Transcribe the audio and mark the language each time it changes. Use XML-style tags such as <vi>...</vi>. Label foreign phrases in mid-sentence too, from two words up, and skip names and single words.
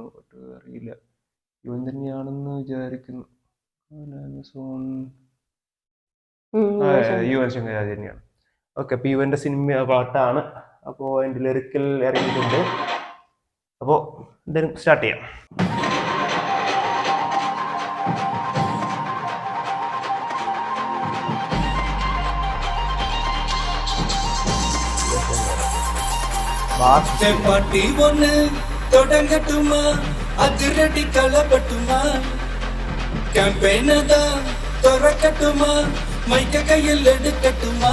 <ml>അറിയില്ല, യുവൻ തന്നെയാണെന്ന് വിചാരിക്കുന്നു. യുവൻ ശങ്കർ രാജ് തന്നെയാണ്. ഓക്കെ, അപ്പൊ യുവന്റെ സിനിമ പാട്ടാണ്. അപ്പോ അതിന്റെ ലിറിക്കൽ ഇറങ്ങിയിട്ടുണ്ട്. അപ്പോ എന്തായാലും സ്റ്റാർട്ട് ചെയ്യാം.</ml> <ta>பாட்டி ஒண்ணு தொடங்கட்டுமா, அதிரடி களப்பட்டுமா, கேம்பெயின தான் திறக்கட்டுமா, மைக்க கையில் எடுக்கட்டுமா.</ta>